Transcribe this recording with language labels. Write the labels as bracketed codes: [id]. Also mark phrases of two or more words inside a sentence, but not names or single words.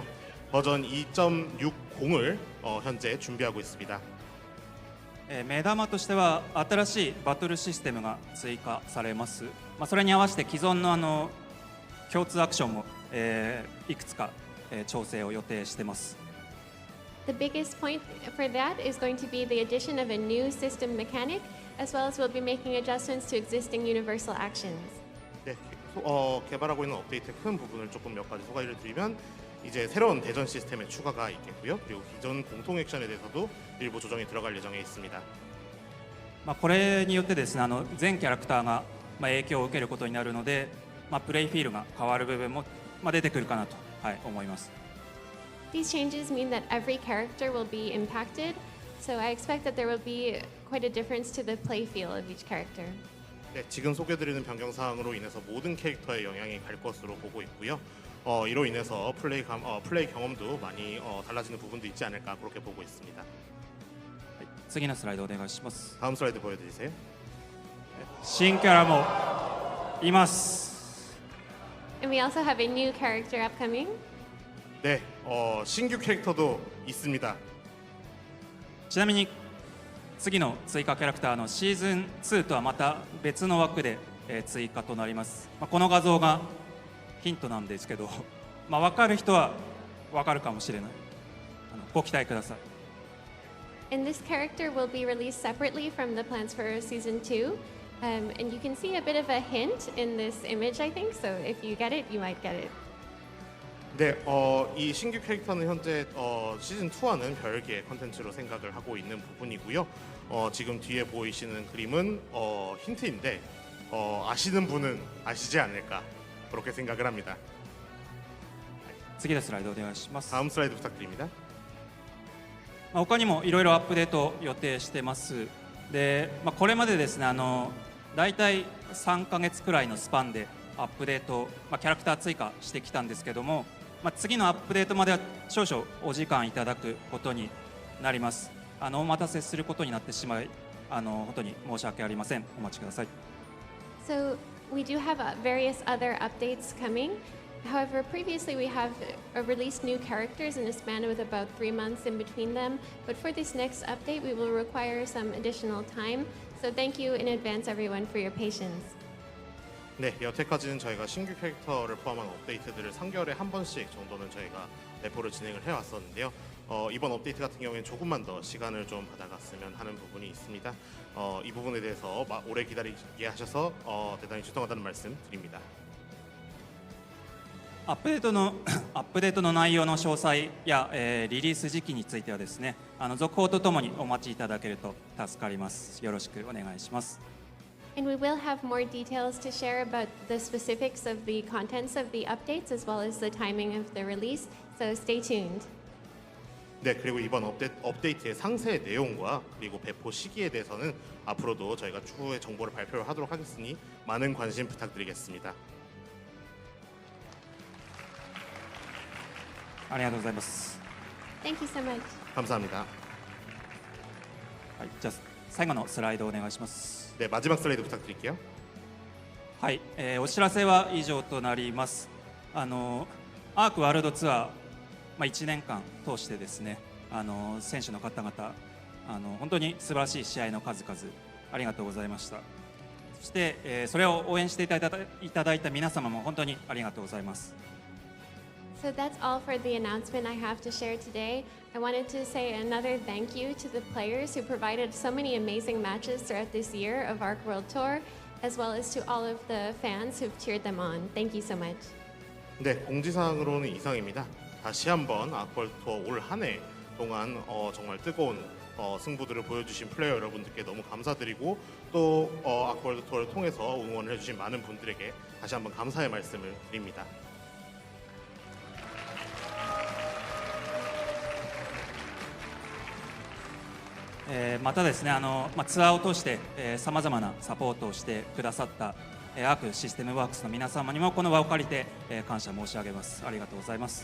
[ko] 버전 2.60을 현재 준비하고 있습니다. [ja] 目玉としては新しいバトルシステムが追加されます。それに合わせて既存の共通アクションも、いくつか、調整を予定しています。 [en] The biggest point for that is going to be the addition of a new system mechanic, as well as we'll be making adjustments to existing universal actions. [ko] 네, 개발하고 있는 업데이트의 큰 부분을 조금 몇 가지 소개를 드리면 이제 새로운 대전 시스템의 추가가 있겠고요. 그리고 기존 공통 액션에 대해서도 일부 조정이 들어갈 예정에 있습니다. [ja] これによってですね、全キャラクターが影響を受けることになるので、プレイフィールが変わる部分も出てくるかなと思います。 [en] These changes mean that every character will be impacted, so I expect that there will be quite a difference to the play feel of each character. [ko] 네, 지금 소개드리는 변경 사항으로 인해서 모든 캐릭터에 영향이 갈 것으로 보고 있고요. 이로 인해서 플레이 경험도 많이 달라지는 부분도 있지 않을까 그렇게 보고 있습니다. [ja] 次のスライドお願いします。 [ko] 다음 슬라이드 보여드리세요. [ja] 新キャラもいます。 [en] And we also have a new character upcoming. [ko] 네, 신규 캐릭터도 있습니다. [ja] ちなみに次の追加キャラクターのシーズン2とはまた別の枠で、追加となります。この画像がヒントなんですけど、分かる人は分かるかもしれない。ご期待ください。 [en] And this character will be released separately from the plans for season 2. And you can see a bit of a hint in this image, I think. So if you get it, you might get it. [ko] 네, 이 신규 캐릭터는 현재 시즌 2와는 별개의 컨텐츠로 생각을 하고 있는 부분이고요. 지금 뒤에 보이시는 그림은 힌트인데 아시는 분은 아시지 않을까 그렇게 생각을 합니다. [ja] 次のスライドお願いします。 [ko] 다음 슬라이드 부탁드립니다. [ja] 他にもいろいろアップデート予定してます。で、これまでですね、だいたい3ヶ月くらいのスパンでアップデート、キャラクター追加してきたんですけども、次のアップデートまでは少々お時間いただくことになります。お待たせすることになってしまい、本当に申し訳ありません。お待ちください。 [en] So we do have various other updates coming. However, previously we have released new characters in a span of about 3 months in between them. But for this next update, we will require some additional time. So thank you in advance, everyone, for your patience. [ko] 네, 여태까지는 저희가 신규 캐릭터를 포함한 업데이트들을 3개월에 한 번씩 정도는 저희가 배포를 진행을 해왔었는데요. 이번 업데이트 같은 경우에는 조금만 더 시간을 좀 받아갔으면 하는 부분이 있습니다. 이 부분에 대해서 오래 기다리게 하셔서 대단히 죄송하다는 말씀 드립니다. [ja] アップデートの内容の詳細や、リリース時期についてはですね、続報とともにお待ちいただけると助かります。よろしくお願いします。 [en] And we will have more details to share about the specifics of the contents of the updates as well as the timing of the release. So stay tuned. [ko] 네, 그리고 이번 업데이트의 상세 내용과 그리고 배포 시기에 대해서는 앞으로도 저희가 추후에 정보를 발표를 하도록 하겠으니 많은 관심 부탁드리겠습니다. [ja] ありがとうございます。 [en] Thank you so much. [ko] 감사합니다. [ja] はい、じゃあ最後のスライドお願いします。 [ko] 네, 마지막 슬라이드 부탁드릴게요. [ja] はい、お知らせは以上となります。アークワールドツアー、1年間通してですね、選手の方々、本当に素晴らしい試合の数々ありがとうございました。そして、それを応援していただいた皆様も本当にありがとうございます。 [en] So that's all for the announcement I have to share today. I wanted to say another thank you to the players who provided so many amazing matches throughout this year of ARC World Tour, as well as to all of the fans who've cheered them on. Thank you so much. [ko] 네, 공지사항으로는 이상입니다. 다시 한번 아쿠아 투어 올 한 해 동안 정말 뜨거운 승부들을 보여주신 플레이어 여러분들께 너무 감사드리고 또 아쿠아 투어를 통해서 응원을 해주신 많은 분들에게 다시 한번 감사의 말씀을 드립니다. [ja] またですね、ツアーを通してさまざまなサポートをしてくださったアークシステムワークスの皆様にもこの場を借りて感謝申し上げます。ありがとうございます。